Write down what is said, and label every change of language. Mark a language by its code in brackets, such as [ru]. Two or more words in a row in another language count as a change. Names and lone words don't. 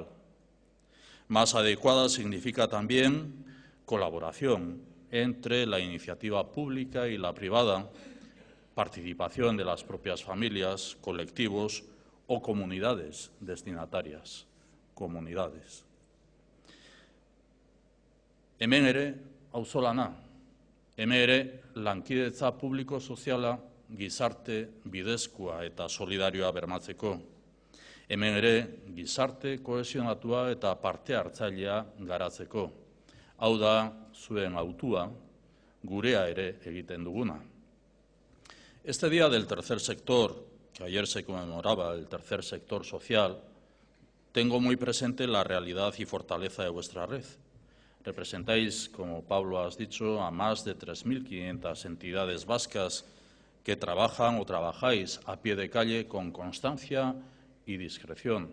[es] Más adecuada significa también colaboración entre la iniciativa pública y la privada, participación de las propias familias, colectivos o comunidades destinatarias, comunidades. [eu] Hemen ere, auzolana, hemen ere lankidetza publiko-soziala gizarte bidezkoa eta solidarioa bermatzeko. Hemen ere gizarte kohesionatua eta parte hartzailea garatzeko. Hau da zuen hautua, gurea ere egiten duguna. [es] Este día del tercer sector, que ayer se conmemoraba el tercer sector social, tengo muy presente la realidad y fortaleza de vuestra red. Representáis, como Pablo has dicho, a más de 3.500 entidades vascas que trabajan o trabajáis a pie de calle con constancia y discreción.